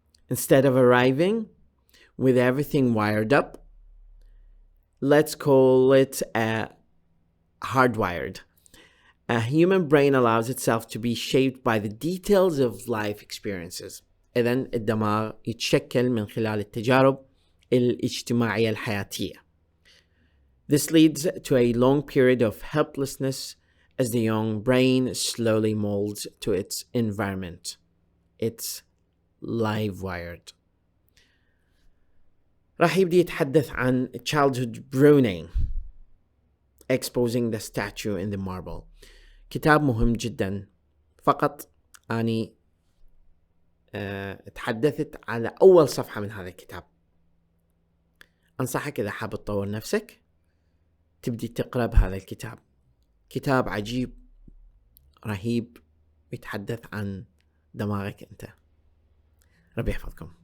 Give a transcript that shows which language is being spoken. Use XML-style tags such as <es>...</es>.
<en>Instead of arriving with everything wired up, let's call it hardwired. A human brain allows itself to be shaped by the details of life experiences.</en> <ar>إذن الدماغ يتشكل من خلال التجارب الاجتماعية الحياتية.</ar> <en>This leads to a long period of helplessness as the young brain slowly molds to its environment. It's live wired.</en> <ar>راح يبدي يتحدث عن</ar> <en>childhood pruning, exposing the statue in the marble.</en> <ar>كتاب مهم جدا. فقط أني تحدثت على أول صفحة من هذا الكتاب. أنصحك إذا حاب تطور نفسك تبدي تقرأ بهذا الكتاب. كتاب عجيب رهيب يتحدث عن دماغك أنت. ربي يحفظكم.</ar>